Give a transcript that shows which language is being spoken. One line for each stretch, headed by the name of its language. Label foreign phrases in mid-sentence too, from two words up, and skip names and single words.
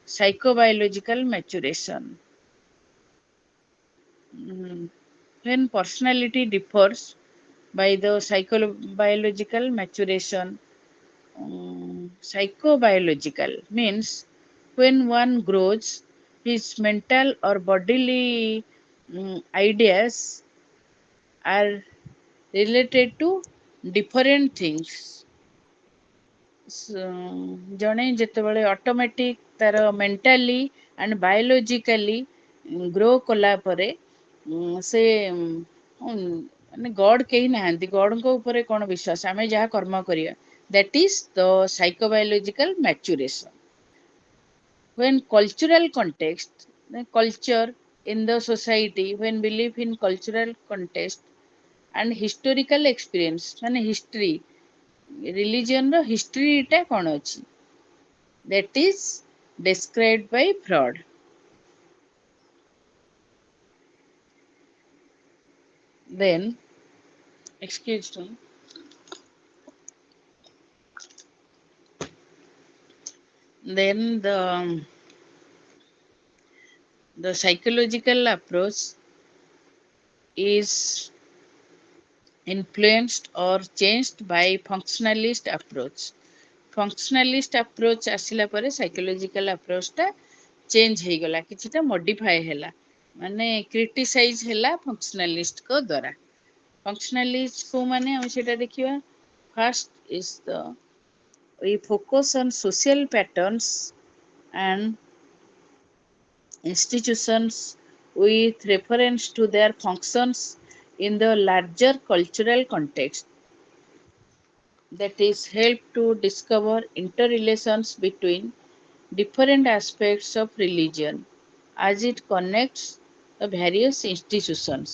English: Psychobiological maturation. Mm, when personality differs by the psychobiological maturation, psychobiological means when one grows, his mental or bodily ideas are related to different things.
Odia: ଜଣେ ଯେତେବେଳେ ଅଟୋମେଟିକ୍ ତାର
English: mentally and biologically grow
Odia: କଲା ପରେ ସେ ମାନେ ଗଡ୍ କେହି ନାହାନ୍ତି, ଗଡ୍ଙ୍କ ଉପରେ କ'ଣ ବିଶ୍ୱାସ, ଆମେ ଯାହା କର୍ମ କରିବା,
English: that is the psychobiological maturation. When cultural context, the culture in the society, when we live in cultural context and historical experience,
Odia: ମାନେ history, religion ର history ଟା କ'ଣ ଅଛି,
English: that is described by Freud. Then, excuse me, then the psychological approach is influenced or changed by functionalist approach. Functionalist approach
Odia: ଆସିଲା ପରେ
English: psychological approach
Odia: ଟା ଚେଞ୍ଜ ହେଇଗଲା, କିଛିଟା modify ହେଲା, ମାନେ କ୍ରିଟିସାଇଜ ହେଲା functionalist ଙ୍କ ଦ୍ୱାରା. Functionalist କୋଉମାନେ ଆମେ ସେଟା ଦେଖିବା.
English: First is we focus on social patterns and institutions with reference to their functions in the larger cultural context, that is help to discover interrelations between different aspects of religion as it connects the various institutions.